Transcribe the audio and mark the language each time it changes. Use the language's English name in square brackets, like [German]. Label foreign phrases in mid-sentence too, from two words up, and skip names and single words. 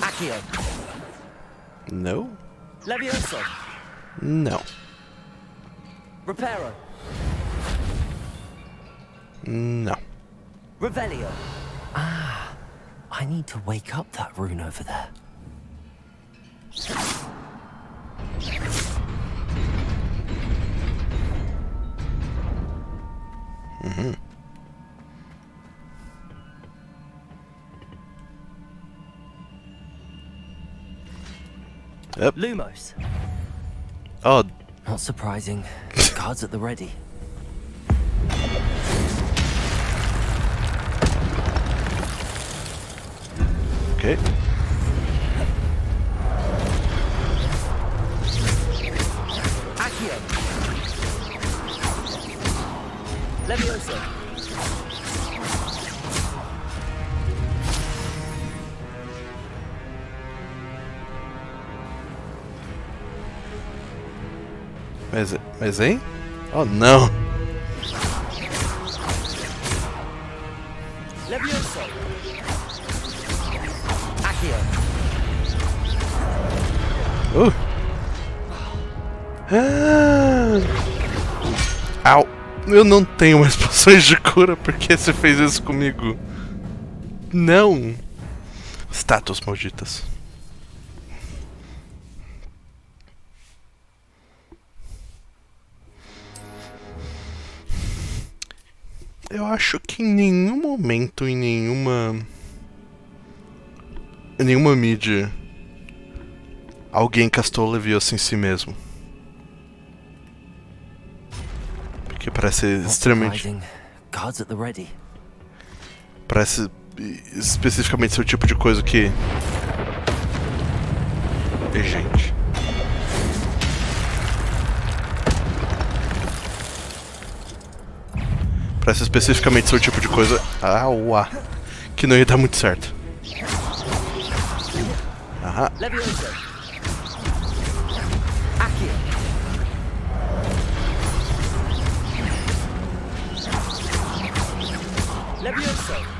[English] Accio. No. Levioso. No. Reparo. No. Revelio. Ah, I need to wake up that rune over there. Mm-hmm. Yep. Lumos. Oh. Not surprising. Guards at the ready. Okay. Accio. Levioso. [Portuguese] Mas hein? Oh não! Levioso. Accio. Au! Eu não tenho mais poções de cura, porque você fez isso comigo? Não! Estátuas malditas. Eu acho que em nenhum momento, em nenhuma mídia, alguém castou Leviosa em si mesmo. Porque parece extremamente... [English] Guards at the ready. [Portuguese] Parece especificamente ser o tipo de coisa que... Gente... Parece especificamente ser o tipo de coisa... que não ia dar muito certo. Aham. Levioso. Accio. Levioso.